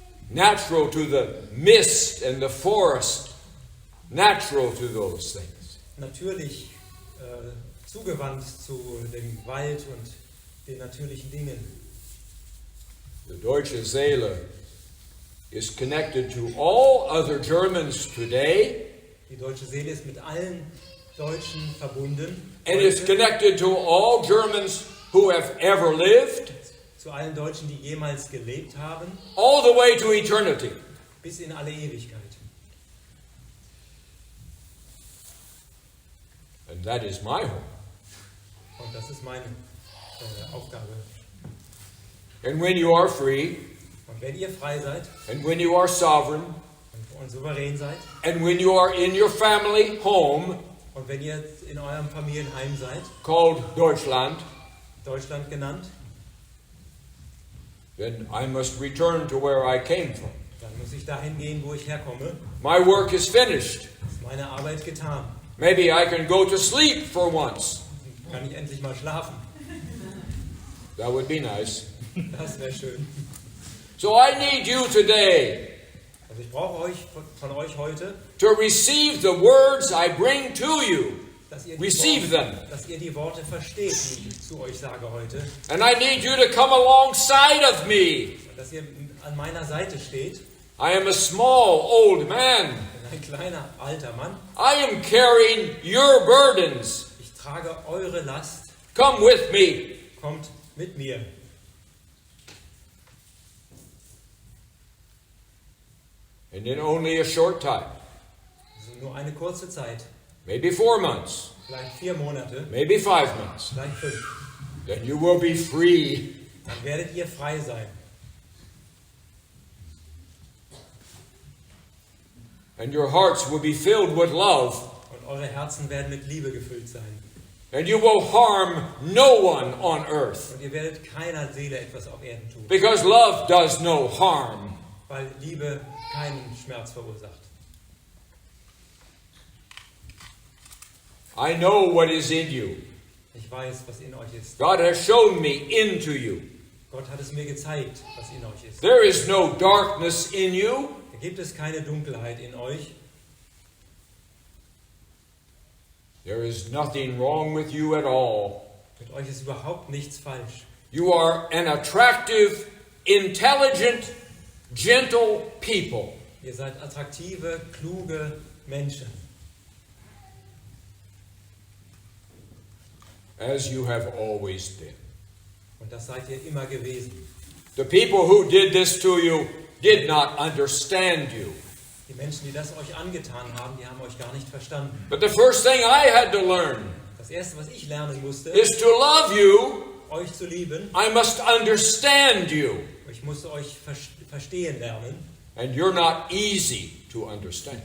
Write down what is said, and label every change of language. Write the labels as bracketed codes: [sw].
[en] natural to the mist and the forest, natural to those things. [de] natürlich zugewandt zu dem Wald und den natürlichen Dingen. [en] The deutsche Seele is connected to all other Germans today, [de] Die deutsche Seele ist mit allen Deutschen verbunden, [en] and is [de] heute, [en] connected to all Germans who have ever lived, [de] zu allen Deutschen, die jemals gelebt haben, [en] all the way to eternity. [de] bis in alle Ewigkeit. [en] And that is my home. [de] Und das ist meine Aufgabe. [en] And when you are free, [de] Und wenn ihr frei seid [en] and when you are sovereign, [de] und souverän seid, [en] and when you are in your family home [de] und wenn ihr in eurem Familienheim seid, [en] called Deutschland, [de] Deutschland genannt, [en] then I must return to where I came from. [de] dann muss ich dahin gehen, wo ich herkomme. [en] My work is finished. [de] Ist meine Arbeit getan. [en] Maybe I can go to sleep for once. [de] Kann ich endlich mal schlafen. [en] That would be nice. [de] Das wäre schön. [en] So I need you today [de] Also ich brauche von euch heute, [en] to receive the words I bring to you. [de] dass ihr [en] receive them. [de] dass ihr die Worte versteht, die ich zu euch sage heute. [en] And I need you to come alongside of me. [de] Und dass ihr an meiner Seite steht. [en] I am a small, old man. [de] Ein kleiner, alter Mann. [en] I am carrying your burdens. [de] Ich trage eure Last. [en] Come with me. [de] Kommt mit mir. [en] And in only a short time, [de] Also nur eine kurze Zeit. [en] maybe 4 months, [de] Vielleicht 4 Monate. [en] maybe 5 months, [de] Vielleicht 5. [en] then you will be free. [de] Dann werdet ihr frei sein. [en] And your hearts will be filled with love. [de] Und eure Herzen werden mit Liebe gefüllt sein. [en] And you will harm no one on earth. [de] Und ihr werdet keiner Seele etwas auf Erden tun. [en] Because love does no harm. [de] Weil Liebe keinen Schmerz verursacht. [en] I know what is in you. [de] Ich weiß, was in euch ist. [en] God has shown me into you. [de] Gott hat es mir gezeigt, was in euch ist. [en] There is no darkness in you. [de] Da gibt es keine Dunkelheit in euch. [en] There is nothing wrong with you at all. [de] Mit euch ist überhaupt nichts falsch. [en] You are an attractive, intelligent, gentle people. [de] Ihr seid attraktive, kluge Menschen. [en] As you have always been. [de] Und das seid ihr immer gewesen. [en] The people who did this to you did not understand you. [de] Die Menschen, die das euch angetan haben, die haben euch gar nicht verstanden. [en] But the first thing I had to learn [de] Das Erste, was ich lernen musste, [en] is to love you. [de] euch zu lieben. [en] I must understand you. [de] Ich musste euch verstehen lernen. [en] And you're not easy to understand.